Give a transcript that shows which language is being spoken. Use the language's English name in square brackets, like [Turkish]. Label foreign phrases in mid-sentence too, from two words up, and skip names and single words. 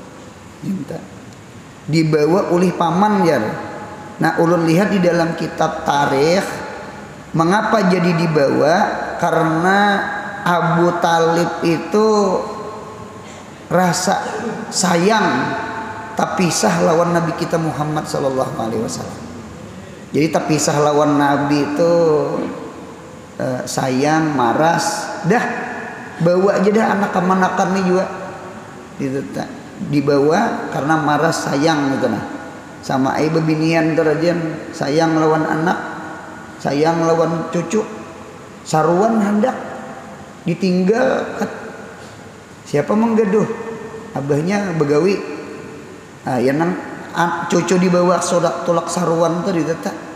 [Banjar] Dibawa oleh paman ya. Nah, ulun lihat di dalam kitab tarikh mengapa jadi dibawa? Karena Abu Talib itu rasa sayang tak pisah lawan Nabi kita Muhammad [Arabic] صلى الله عليه وسلم. [Banjar] Jadi tak pisah lawan Nabi itu sayang, maras, dah bawa aja dah anak kemanakan nih juga, gitu, dibawa karena maras sayang gitu nah, sama ai bebinian terajan sayang lawan anak, sayang lawan cucu, saruan hendak ditinggal, siapa menggeduh, abahnya begawi, ya nang cucu dibawa sodak tolak saruan tuh ditata.